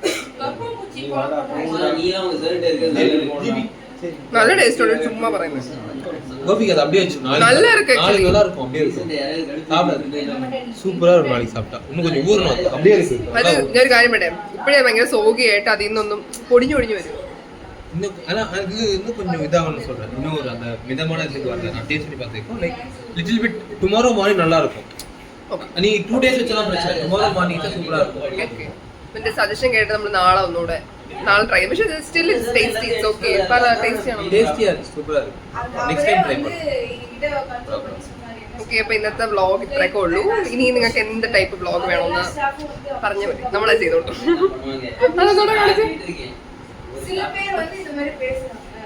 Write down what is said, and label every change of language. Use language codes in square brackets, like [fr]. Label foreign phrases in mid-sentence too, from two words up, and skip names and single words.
[ta] நல்ல டேஸ்ட் சும்மா പറയുന്നത്. கோபிக்கு அது அப்படியே வச்சு நல்லா இருக்கு நாளைக்கு நல்லா இருக்கும். அப்படியே இருக்கும் சூப்பரா இருக்கும். நாளைக்கு சாப்பிட்டா இன்னும் கொஞ்சம் ஊறணும். அப்படியே இருக்கு. [ml] അത് ഞാൻ ഒരു കാര്യം പറയാം, ഇപ്പഴേ ഭയങ്കര സോഗിയായിട്ട് അതിൽ നിന്നൊന്നും പൊടിഞ്ഞു പൊടിഞ്ഞു വരും. [ta] இன்னும் ஆனா அது இன்னும் கொஞ்சம் இதாகணும்னு சொல்றேன். இன்னும் ஒரு அந்த மிதமான இதுக்கு வரல. நான் டேஸ்ட் பண்ணி பார்த்துருக்கோம். [en] like little bit tomorrow morning [ta] நல்லா இருக்கும். நீ 2 days வச்சலாம் பிரச்சனை. [en] tomorrow morning [ta] தான் சூப்பரா இருக்கும். [ml] ഓക്കെ, ഇതിന്റെ സജഷൻ കേട്ട് നമ്മൾ നാളെ ഒന്നുകൂടെ നാളെ ട്രൈ. പക്ഷേ [en] still it's tasty. It's okay. [ml] പറ ടേസ്റ്റി ആണ്. [ta] டேஸ்டியா இருக்கு. சூப்பரா இருக்கு. [en] next time try [ta] பண்ணு. [ml] ഓക്കെ, അപ്പൊ ഇന്നത്തെ വ്ളോഗ് ഇത്രയൊക്കെ ഉള്ളൂ. ഇനി നിങ്ങൾക്ക് എന്ത് ടൈപ്പ് വ്ളോഗ് വേണമെന്ന് പറഞ്ഞാൽ മതി, നമ്മളത് ചെയ്തോളൂ. അതൊന്നുകൂടെ കാണിച്ചു. [ta] சில பேர் வந்து இந்த மாதிரி பேசுறாங்க.